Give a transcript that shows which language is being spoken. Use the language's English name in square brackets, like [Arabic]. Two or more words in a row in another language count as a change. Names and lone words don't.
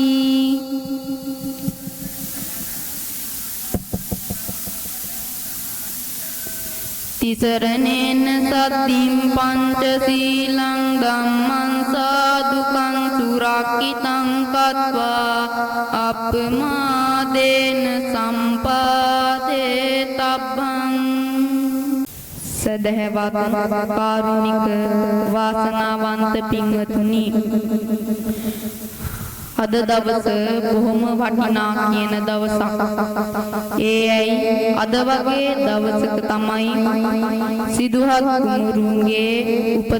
[Pali] තිසරණේන සද්ධින් පංචශීලං ධම්මං සාදුකං සුරක්ඛිතං කତ୍වා අප්පමාදේන සම්පාදේ තබ්බං. [Sinhala] සදහවත් කාරුණික වාසනාවන්ත පින්වතුනි, අද දවස බොහොම වටිනා කියන දවසක්. ඒ ඇයි අද වගේ දවසක තමයි සිදුහත් කුමරුන්ගේ උපත.